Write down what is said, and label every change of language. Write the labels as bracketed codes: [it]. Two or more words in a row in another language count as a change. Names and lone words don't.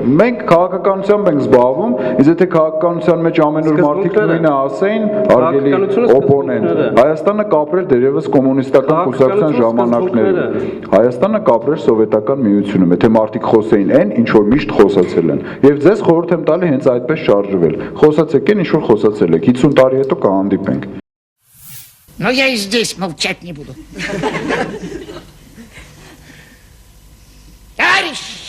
[hy] Մենք քաղաքականությամբ ենք զբաղվում, իսկ եթե քաղաքականության մեջ ամեն օր մարդիկ նույնը ասեին, արգելի օպոնենտ, Հայաստանը կապրել դեռևս կոմունիստական կուսակցության ժամանակներում։ Հայաստանը կապրել սովետական միությունում, եթե մարդիկ խոսեին այն, ինչ որ միշտ խոսացել են։ Եվ ձեզ խորհուրդ եմ տալի հենց այդպես շարժվել։ Խոսացեք այն, ինչ որ խոսացել 50 տարի հետո կհանդիպենք։ [ru] Но я и здесь молчать не буду. Товарищи!